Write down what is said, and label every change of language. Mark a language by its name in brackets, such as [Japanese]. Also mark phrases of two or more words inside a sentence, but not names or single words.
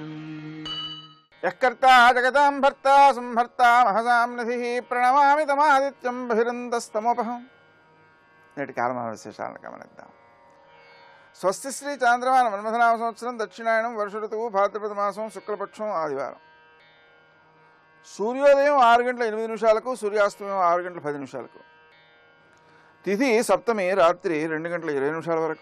[Sanskrit] यःकर्ता जगतां भर्ता संहर्ता महसां निधिः प्रणमामि तमादित्यं बहिरन्तस्तमोपहम्। [Telugu] నేటి కాలమాన విశేషాలను గమనిద్దాం. స్వస్తి శ్రీ చాంద్రమాన మన్మథనామ సంవత్సరం దక్షిణాయనం వర్ష ఋతువు భాద్రపద మాసం శుక్లపక్షం ఆదివారం. సూర్యోదయం 6 గంటల 8 నిమిషాలకు, సూర్యాస్తమయం 6 గంటల 10 నిమిషాలకు. తిథి సప్తమి రాత్రి 2 గంటల 20 నిమిషాల వరకు.